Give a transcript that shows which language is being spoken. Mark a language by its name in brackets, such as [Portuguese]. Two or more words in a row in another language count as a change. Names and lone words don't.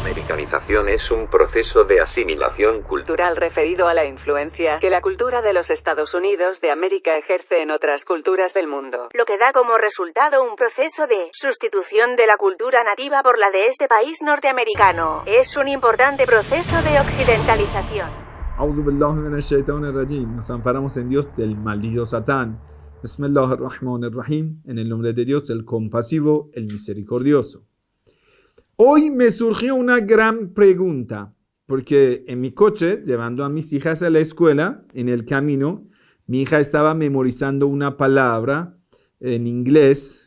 [Spanish] americanización es un proceso de asimilación cultural referido a la influencia que la cultura de los Estados Unidos de América ejerce en otras culturas del mundo, lo que da como resultado un proceso de sustitución de la cultura nativa por la de este país norteamericano. Es un importante proceso de occidentalización. [Arabic] أعوذ بالله من الشيطان الرجيم. [Spanish] Nos amparamos en Dios del maldito Satán. Bismillahirrahmanirrahim. En el nombre de Dios, el compasivo, el misericordioso. Hoy me surgió una gran pregunta, porque en mi coche, llevando a mis hijas a la escuela, en el camino, mi hija estaba memorizando una palabra en inglés.